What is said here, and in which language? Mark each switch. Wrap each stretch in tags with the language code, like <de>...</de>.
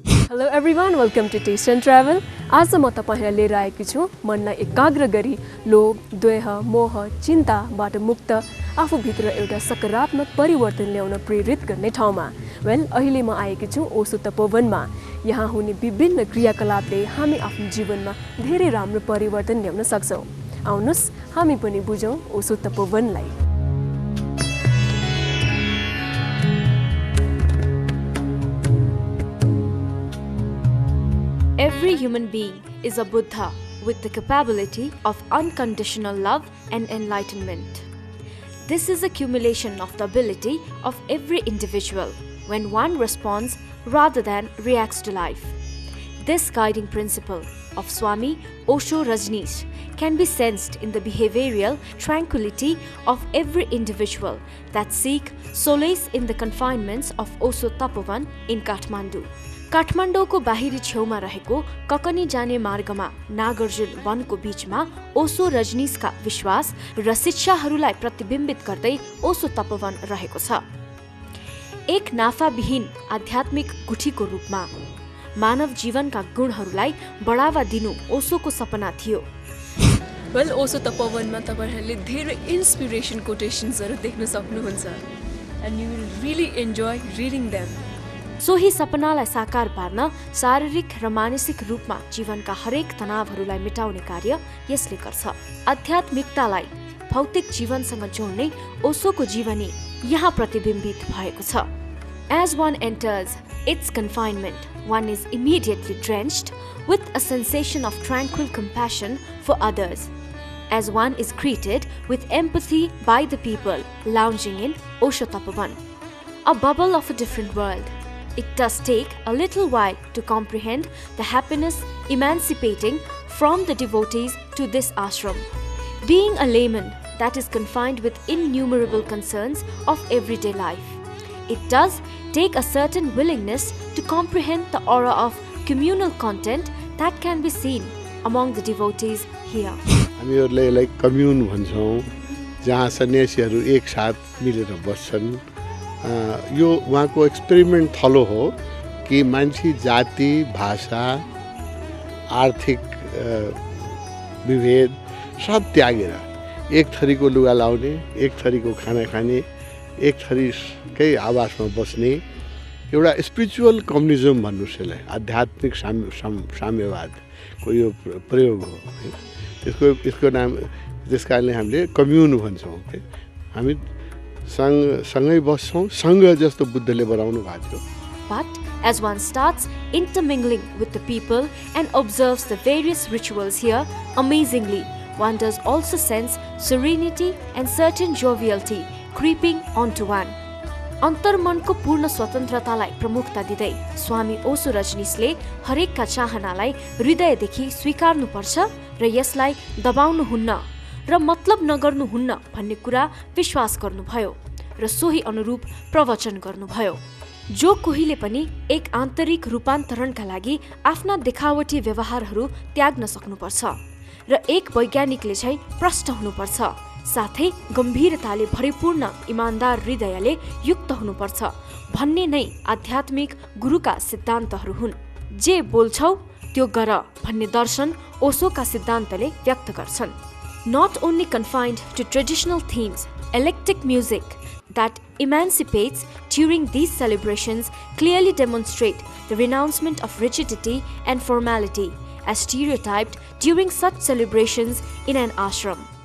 <en>Hello everyone, welcome to Taste and Travel.</en> <ne>आज म तपाईहरुलाई लिएर आएकी छु मनलाई एकाग्र गरी लोभ, द्वेष, मोह, चिन्ताबाट मुक्त आफूभित्र एउटा सकारात्मक परिवर्तन ल्याउन प्रेरित गर्ने ठाउँमा। अहिले म आएकी छु ओशो तपोवनमा। यहाँ हुने विभिन्न क्रियाकलापले हामी आफ्नो जीवनमा धेरै राम्रो परिवर्तन ल्याउन सक्छौं। आउनुस् हामी पनि बुझौं Osho तपोवनलाई।</ne> <en>Every human being is a Buddha with the capability of unconditional love and enlightenment. This is accumulation of the ability of every individual when one responds rather than reacts to life. This guiding principle of Swami Osho Rajneesh can be sensed in the behavioral tranquility of every individual that seek solace in the confinements of Osho Tapovan in Kathmandu.</en> <ne>काठमाडौँको बाहिरी छेउमा रहेको ककनी जाने मार्गमा नागार्जुन वनको बीचमा ओशो रजनीशका विश्वास र शिक्षाहरूलाई प्रतिबिम्बित गर्दै ओशो तपोवन रहेको छ। एक नाफाविहीन आध्यात्मिक गुठीको रूपमा मानव जीवनका गुणहरूलाई बढावा दिनु ओशोको सपना थियो। ओशो तपोवनमा तपाईहरुले धेरै इन्स्पिरेसन कोटेशन्सहरु देख्न सक्नुहुन्छ</ne> <en>and you will really enjoy reading them.</en> <ne>सोही सपनालाई साकार पार्न शारीरिक र मानसिक रूपमा जीवनका हरेक तनावहरूलाई मेटाउने कार्य यसले गर्छ। आध्यात्मिकतालाई भौतिक जीवनसँग जोड्ने ओशोको जीवनी यहाँ प्रतिबिम्बित भएको छ।</ne> <en>As one enters its confinement, one is immediately drenched with a sensation of tranquil compassion for others. As one is greeted with empathy by the people lounging in Osho Tapovan, a bubble of a different world. It does take a little while to comprehend the happiness emancipating from the devotees to this ashram. Being a layman that is confined with innumerable concerns of everyday life, it does take a certain willingness to comprehend the aura of communal content that can be seen among the devotees here.</en> <ne>हामीहरुले यसलाई commune भन्छौं, जहाँ सन्यासीहरु एक साथ मिलेर बस्छन्। यो उहाँको experiment थलो हो कि मान्छे जाति, भाषा, आर्थिक विभेद सब त्यागेर एक थरीको लुगा लाउने, एक थरीको खाना खाने, एक थरीकै आवासमा बस्ने एउटा स्पिरिचुअल कम्युनिजम भन्नुस् यसलाई, आध्यात्मिक साम्यवादको यो प्रयोग हो। यसको नाम त्यसकारणले हामीले कम्युन भन्छौं। हामी सँगै बस्छौं, सँग जस्तो बुद्धले बनाउनु भएको थियो।</ne> <en>But as one starts intermingling with the people and observes the various rituals here, amazingly, one does also sense serenity and certain joviality creeping onto one.</en> <ne>अन्तर्मनको पूर्ण स्वतन्त्रतालाई प्रमुखता दिँदै स्वामी ओशो रजनीशले हरेकका चाहनालाई हृदयदेखि स्वीकार्नुपर्छ र यसलाई दबाउनुहुन्न र मतलब नगर्नुहुन्न भन्ने कुरा विश्वास गर्नुभयो र सोही अनुरूप प्रवचन गर्नुभयो। जो कोहीले पनि एक आन्तरिक रूपान्तरणका लागि आफ्ना देखावटी व्यवहारहरू त्याग्न सक्नुपर्छ र एक वैज्ञानिकले चाहिँ प्रष्ट हुनुपर्छ, साथै गम्भीरताले भरिपूर्ण इमानदार हृदयले युक्त हुनुपर्छ भन्ने नै आध्यात्मिक गुरुका सिद्धान्तहरू हुन्। जे बोल्छौ त्यो गर भन्ने दर्शन ओशोका सिद्धान्तले व्यक्त गर्छन्।</ne> <en>Not only confined to traditional themes, eclectic music that emancipates during these celebrations clearly demonstrate the renouncement of rigidity and formality as stereotyped during such celebrations in an ashram.</en>